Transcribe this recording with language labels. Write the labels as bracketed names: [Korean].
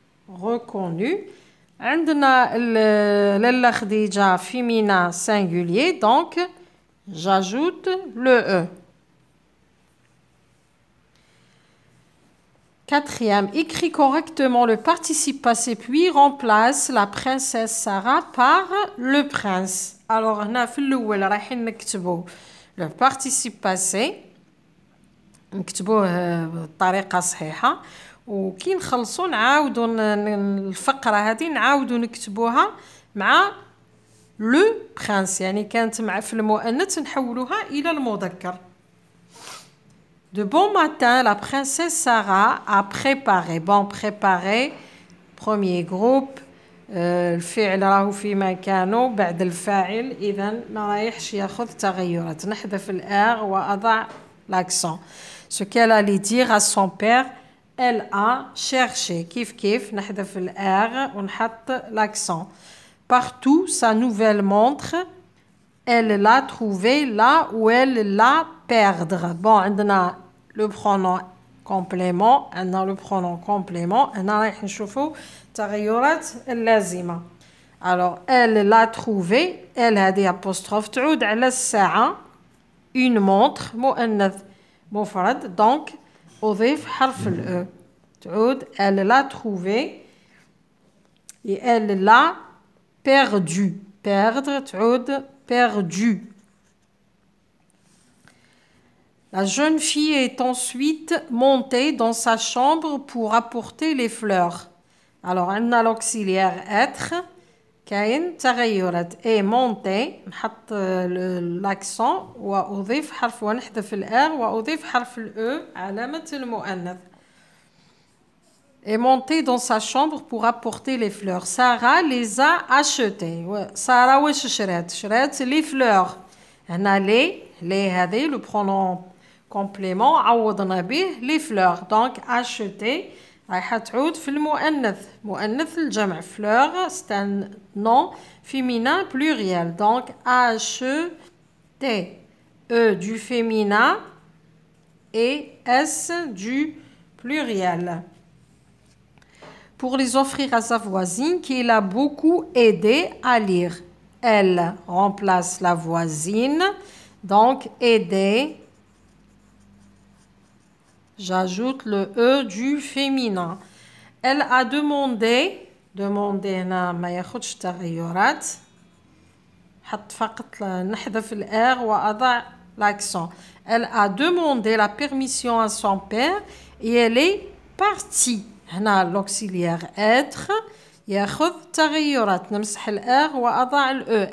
[French] Reconnu. [Arabic] عندنا [French] Lalla Khadija féminin singulier, donc j'ajoute le E. Quatrième, écris correctement le participe passé puis remplace la princesse Sarah par le prince. [Arabic] Alors, هنا في الأول رايحين نكتبوا [French] le participe passé [Arabic] نكتبوه بطريقة صحيحة وكي نخلصوا نعاودوا الفقرة هذه نعاودوا نكتبوها مع [French] le prince [Arabic] يعني كانت مع في المؤنث نحولوها إلى المذكر. [French] De bon matin, la princesse Sarah a préparé. Bon, préparé, premier groupe. [Arabic] الفعل راهو في مكانه بعد الفاعل إذن ما رايحش ياخذ تغيرات. نحذف الآر وأضع l'accent. [French] Ce qu'elle allait dire à son père, elle a cherché. [Arabic] كيف نحذف الآر ونحط l'accent. [French] Partout, sa nouvelle montre, elle l'a trouvée là où elle l'a perdre. Bon, [Arabic] عندنا [French] le pronom complément, عندنا le pronom complément. [Arabic] هنا رايح نشوفوا التغيرات اللازمة. [French] Alors, elle l'a trouvé. [Arabic] Elle هذه apostrophe تعود على الساعة. [French] Une montre [Arabic] مؤنث مفرد. Donc, أضيف حرف ال E. تعود [French] elle l'a trouvé. Et elle l'a perdu. Perdre [Arabic] تعود [French] perdu. La jeune fille est ensuite montée dans sa chambre pour apporter les fleurs. Alors, on a l'auxiliaire être. [Arabic] كاين تغيرات [French] et montée [Arabic] نحط l'accent وأضيف حرف ونحذف الآر وأضيف حرف الأو علامة المؤنث. [French] Et montée dans sa chambre pour apporter les fleurs. Sarah les a achetées. Sarah [Arabic] واش شرات [French] les fleurs. هنا les هذه le pronom complément [Arabic] عوضنا به [French] les fleurs. Donc acheter [Arabic] رايحة تعود في المؤنث مؤنث الجمع. [French] fleur c'est un nom féminin pluriel. Donc acheter. E du féminin et S du pluriel. Pour les offrir à sa voisine qui l'a beaucoup aidé à lire. Elle remplace la voisine. Donc, aider. J'ajoute le E du féminin. Elle a demandé. [Arabic] Demandé هنا ما ياخدش تغيرات. حط فقط نحذف الآر وأضع [French] l'accent. Elle a demandé la permission à son père et elle est partie. [Arabic] هنا [French] l'auxiliaire être [Arabic] ياخذ تغيرات. نمسح الR وأضع الE.